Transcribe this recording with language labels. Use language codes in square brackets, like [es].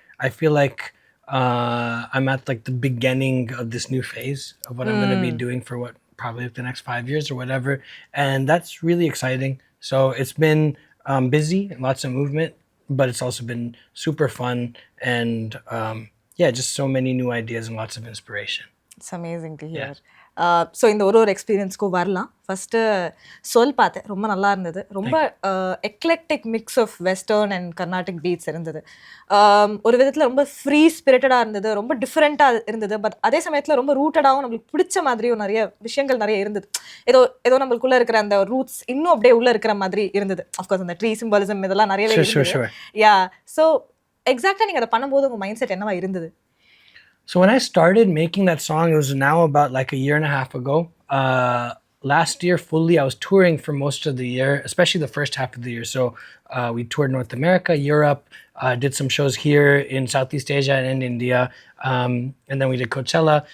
[en] I feel like I'm at like the beginning of this new phase of what I'm going to be doing for what probably the next 5 years or whatever, and that's really exciting. So it's been busy and lots of movement, but it's also been super fun, and yeah, just so many new ideas and lots of inspiration. It's amazing to hear. [ta] So இந்த ஒரு எக்ஸ்பீரியன்ஸ்க்கும் வரலாம். First சொல் பார்த்தேன், ரொம்ப நல்லா இருந்தது. [en] ரொம்ப eclectic mix of western and Carnatic beats இருந்தது. [ta] ஒரு விதத்தில் ரொம்ப ஃப்ரீ ஸ்பிரிட்டடாக இருந்தது, ரொம்ப டிஃப்ரெண்ட்டாக இருந்தது. பட் அதே சமயத்தில் ரொம்ப ரூட்டடாகவும் நம்மளுக்கு பிடிச்ச மாதிரியும் நிறைய விஷயங்கள் நிறைய இருந்தது. ஏதோ நம்மளுக்குள்ளே இருக்கிற அந்த ரூட்ஸ் இன்னும் அப்படியே உள்ளே இருக்கிற மாதிரி இருந்தது. அஃப்கோர்ஸ் அந்த ட்ரீ சிம்பாலிசம் இதெல்லாம் நிறையவே இருந்தது. யா, ஸோ எக்ஸாக்டாக நீங்கள் அதை பண்ணும்போது உங்கள் மைண்ட் செட் என்னவா இருந்தது? [en] So when I started making that song, it was now about like a year and a half ago. Last year fully, I was touring for most of the year, especially the first half of the year. So we toured North America, Europe, did some shows here in Southeast Asia and in India, and then we did Coachella.